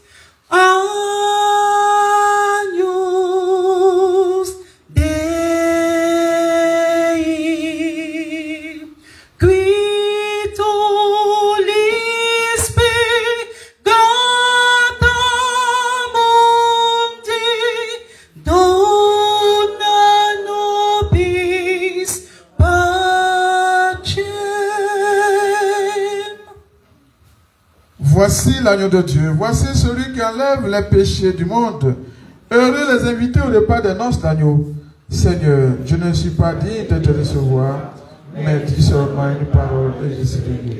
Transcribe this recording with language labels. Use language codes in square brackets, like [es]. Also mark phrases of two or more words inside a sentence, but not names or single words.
[la] Agnus Dei, qui tollis peccatum mundi, dona nobis pacem. [fr] Voici l'agneau de Dieu, voici celui qui enlève les péchés du monde. Heureux les invités au repas des noces d'agneau. Seigneur, je ne suis pas digne de te recevoir, mais dis seulement une parole et je serai guéri.